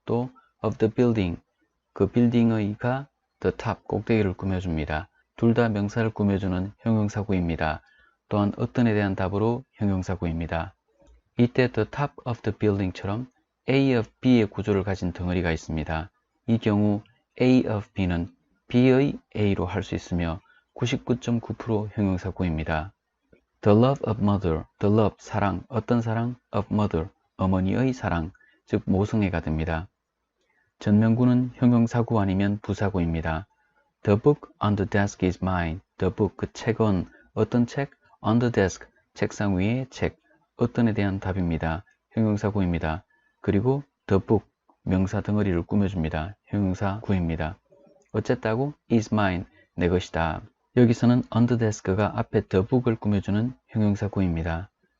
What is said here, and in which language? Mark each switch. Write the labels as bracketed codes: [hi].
[ko] 또 [en] of the building, [ko] 그 빌딩의가 [en] the top, [ko] 꼭대기를 꾸며줍니다. 둘 다 명사를 꾸며주는 형용사구입니다. 또한 어떤에 대한 답으로 형용사구입니다. 이때 [en] the top of the building [ko] 처럼 A of B의 구조를 가진 덩어리가 있습니다. 이 경우 A of B는 B의 A로 할 수 있으며 99.9% 형용사구입니다. [en] The love of mother, the love, [ko] 사랑, 어떤 사랑? [en] of mother, [ko] 어머니의 사랑, 즉 모성애가 됩니다. 전명구는 형용사구 아니면 부사구입니다. [en] The book on the desk is mine. The book, [ko] 그 책은 어떤 책? [en] On the desk, [ko] 책상 위의 책, 어떤에 대한 답입니다. 형용사구입니다. 그리고 [en] the book, [ko] 명사 덩어리를 꾸며줍니다. 형용사구입니다. 어쨌다고? [en] is mine, [ko] 내 것이다. 여기서는 [en] on the desk [ko] 가 앞에 [en] the book [ko] 을 꾸며주는 형용사구입니다.